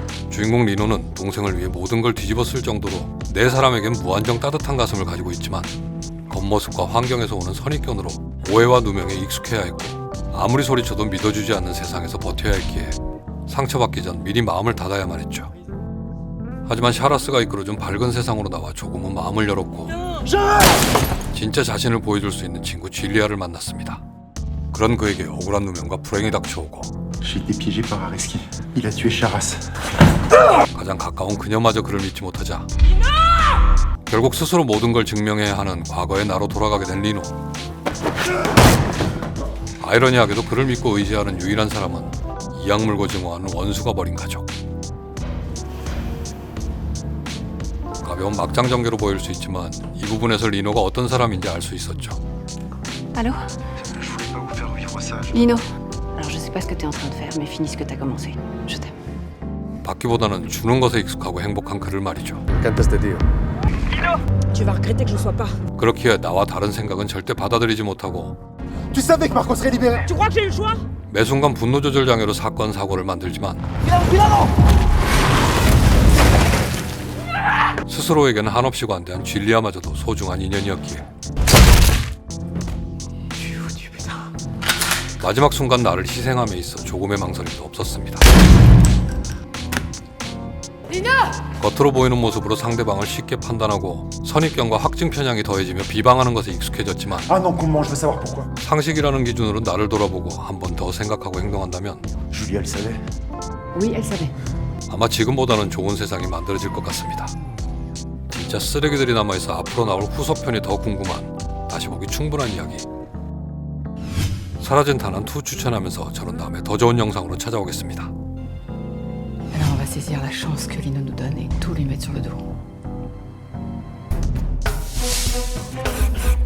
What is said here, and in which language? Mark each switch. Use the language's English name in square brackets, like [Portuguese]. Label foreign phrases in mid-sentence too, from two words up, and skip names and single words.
[Korean] 주인공 리노는 동생을 위해 모든 걸 뒤집어 쓸 정도로 네 사람에겐 무한정 따뜻한 가슴을 가지고 있지만 겉모습과 환경에서 오는 선입견으로 오해와 누명에 익숙해야 했고 아무리 소리쳐도 믿어주지 않는 세상에서 버텨야 했기에 상처받기 전 미리 마음을 닫아야만 했죠. 하지만 샤라스가 이끌어준 밝은 세상으로 나와 조금은 마음을 열었고 진짜 자신을 보여줄 수 있는 친구 줄리아를 만났습니다. 그런 그에게 억울한 누명과 불행이 닥쳐오고 [French] J'ai été piégé par Areski. Il a tué Charas. [Korean] 가장 가까운 그녀마저 그를 믿지 못하자 결국 스스로 모든 걸 증명해야 하는 과거의 나로 돌아가게 된 리노. 아이러니하게도 그를 믿고 의지하는 유일한 사람은 이악 물고 증오하는 원수가 버린 가족. 가벼운 막장 전개로 보일 수 있지만 이 부분에서 리노가 어떤 사람인지 알 수 있었죠. [French] Allô? Je voulais pas vous faire vivre ça. Lino. Alors je sais pas ce que t'es en train de faire, mais finis ce que t'as commencé. Je t'aime. [Korean] 받기보다는 주는 것에 익숙하고 행복한 그를 말이죠. [Spanish] Cantaste, tío. [French] Tu vas regretter que je sois pas. [Korean] 그렇기에 나와 다른 생각은 절대 받아들이지 못하고 [French] Tu savais que Marco serait libéré. Tu crois que j'ai eu le choix? [Korean] 매 순간 분노 조절 장애로 사건 사고를 만들지만 스스로에게는 한없이 관대한 줄리아마저도 소중한 인연이었기에 마지막 순간 나를 희생함에 있어 조금의 망설임도 없었습니다. 겉으로 보이는 모습으로 상대방을 쉽게 판단하고 선입견과 확증 편향이 더해지며 비방하는 것에 익숙해졌지만 [French] Ah non, comment? Je veux savoir pourquoi. [Korean] 상식이라는 기준으로 나를 돌아보고 한 번 더 생각하고 행동한다면 [French] Julia le savait. Oui, elle savait. [Korean] 아마 지금보다는 좋은 세상이 만들어질 것 같습니다. 진짜 쓰레기들이 남아있어 앞으로 나올 후속편이 더 궁금한 다시 보기 충분한 이야기 사라진 탄환2 추천하면서 저는 다음에 더 좋은 영상으로 찾아오겠습니다. [French] Alors on va saisir la chance que Lino nous donne et tout lui mettre sur le dos.